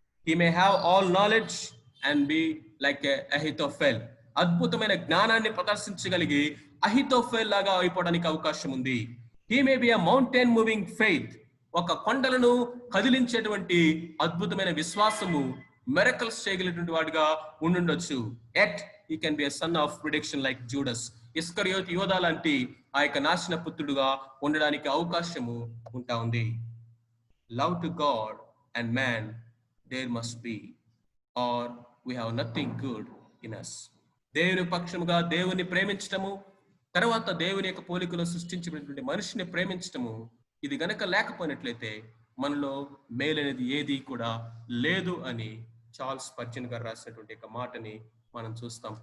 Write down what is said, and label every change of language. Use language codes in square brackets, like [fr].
[en] He may have all knowledge and be like a Ahithophel. [te] అద్భుతమైన జ్ఞానాన్ని ప్రదర్శించగలిగి అహితోఫెల్ లాగా అయిపోవడానికి అవకాశం ఉంది. [en] He may be a mountain moving faith. [te] ఒక కొండలను కదిలించేటువంటి అద్భుతమైన విశ్వాసము, మిరకల్స్ చేయగలిగినటువంటి వాడిగా ఉండుండొచ్చు. [en] Yet he can be a son of prediction like Judas. [te] ఇస్కరియోతు యోధా లాంటి ఆ యొక్క నాశన పుత్రుడుగా ఉండడానికి అవకాశము ఉంటా ఉంది. [en] Love to God and man there must be, or we have nothing good in us. [te] దేవుని పక్షముగా దేవుని ప్రేమించటము, తర్వాత దేవుని యొక్క పోలికలో సృష్టించినటువంటి మనిషిని ప్రేమించటము, ఇది గనక లేకపోయినట్లయితే మనలో మేలనేది ఏది కూడా లేదు అని చార్ల్స్ స్పర్జన్ గారు రాసినటువంటి ఒక మాటని మనం చూస్తాం.